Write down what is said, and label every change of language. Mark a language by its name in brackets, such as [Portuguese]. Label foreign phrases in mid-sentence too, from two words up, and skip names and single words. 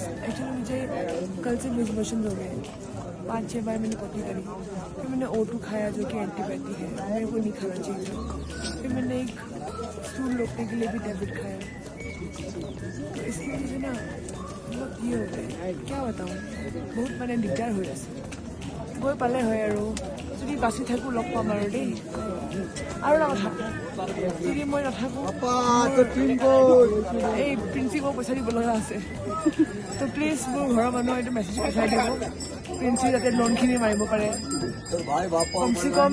[Hindi] एक्चुअली मुझे कल से [English] loose motion [Hindi] हो गए, 5-6 बार मैंने पॉटी करी। फिर मैंने O2 खाया जो कि एंटीबायोटिक है, मेरे को नहीं खाना चाहिए। फिर मैंने एक स्टूल रोकने के लिए भी टैबलेट खाया। तो इसलिए मुझे ना बहुत ये हो गया, क्या बताऊँ, बहुत [Assamese] মানে দিগদাৰ হৈ আছে। গৈ পালে হয় আৰু, যদি বাচি থাকোঁ লগ পাম আৰু দেই। আৰু এটা কথা, যদি মই নাথাকোঁ এই প্ৰিন্সিপক পইচা দিব লগা আছে। তো প্লিজ মোৰ ঘৰৰ মানুহক এইটো মেছেজ পঠাই দিব, প্ৰিন্সি যাতে লোনখিনি মাৰিব পাৰে কমচে কম।